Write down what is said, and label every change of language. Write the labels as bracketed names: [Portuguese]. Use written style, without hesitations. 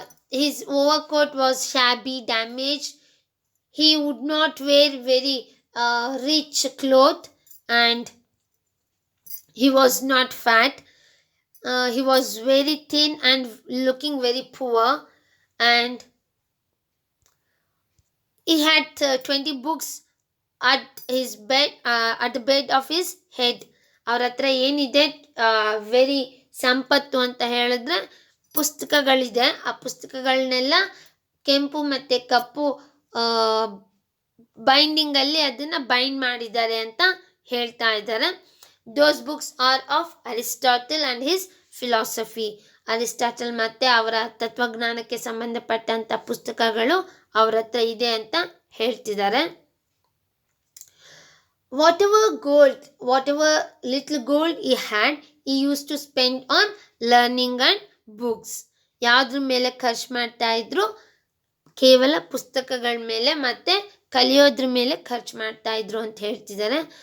[English] His overcoat was shabby, damaged. He would not wear very rich cloth, and he was not fat. He was very thin and looking very poor, and he had 20 books at his bed, at the bed of his head. [Kannada] ಅವ್ರ ಹತ್ರ ಏನಿದೆ, very ಸಂಪತ್ತು ಅಂತ ಹೇಳಿದ್ರೆ ಪುಸ್ತಕಗಳಿದೆ. ಆ ಪುಸ್ತಕಗಳನ್ನೆಲ್ಲ ಕೆಂಪು ಮತ್ತು ಕಪ್ಪು ಬೈಂಡಿಂಗಲ್ಲಿ ಅದನ್ನು ಬೈಂಡ್ ಮಾಡಿದ್ದಾರೆ ಅಂತ ಹೇಳ್ತಾ ಇದ್ದಾರೆ. [English] Those books are of Aristotle and his philosophy. [Kannada] Aristotle ಮತ್ತು ಅವರ ತತ್ವಜ್ಞಾನಕ್ಕೆ ಸಂಬಂಧಪಟ್ಟಂಥ ಪುಸ್ತಕಗಳು ಅವ್ರ ಹತ್ರ ಇದೆ ಅಂತ ಹೇಳ್ತಿದ್ದಾರೆ. [English] whatever little gold he had, he used to spend on learning and books. [Kannada] ಯಾವುದ್ರ ಮೇಲೆ ಖರ್ಚು ಮಾಡ್ತಾ ಇದ್ರು? ಕೇವಲ ಪುಸ್ತಕಗಳ ಮೇಲೆ ಮತ್ತು ಕಲಿಯೋದ್ರ ಮೇಲೆ ಖರ್ಚು ಮಾಡ್ತಾ ಇದ್ರು ಅಂತ ಹೇಳ್ತಿದ್ದಾರೆ.